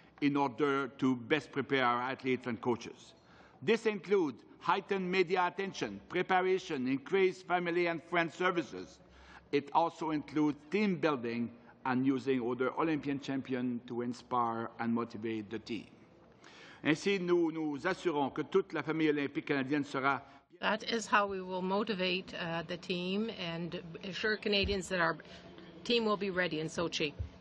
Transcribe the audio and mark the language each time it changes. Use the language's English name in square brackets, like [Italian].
[English] in order to best prepare our athletes and coaches. This includes heightened media attention, preparation, increased family and friend services. It also includes team building and using other Olympian champions to inspire and motivate the team. [French] Ainsi, nous nous assurons que toute la famille olympique canadienne sera. [English] That is how we will motivate the team and assure Canadians that our team will be ready in Sochi.